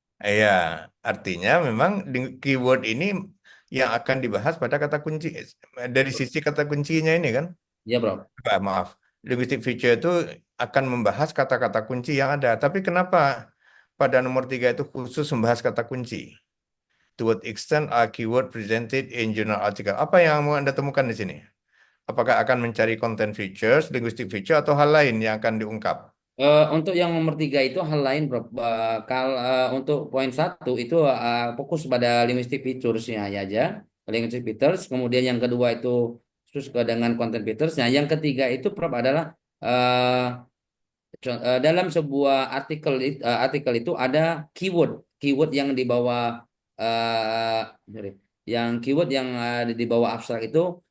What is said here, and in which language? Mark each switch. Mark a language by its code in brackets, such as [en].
[id] Ya, artinya memang keyword ini yang akan dibahas pada kata kunci dari sisi kata kuncinya ini kan? Ya bro. Maaf, linguistic feature itu akan membahas kata-kata kunci yang ada. Tapi kenapa pada nomor 3 itu khusus membahas kata kunci? [en] To what extent are keyword presented in journal article? [id] Apa yang mau Anda temukan di sini? Apakah akan mencari content features, linguistic feature, atau hal lain yang akan diungkap? Untuk yang nomor 3 itu hal lain bro. Untuk poin 1 itu fokus pada linguistic featuresnya aja. Linguistic features. Kemudian yang kedua itu khusus dengan content features. Nah, yang ketiga itu Prof adalah uh, dalam sebuah artikel itu ada keyword, keyword yang di bawah uh, sorry, yang keyword yang ada di bawah abstrak itu.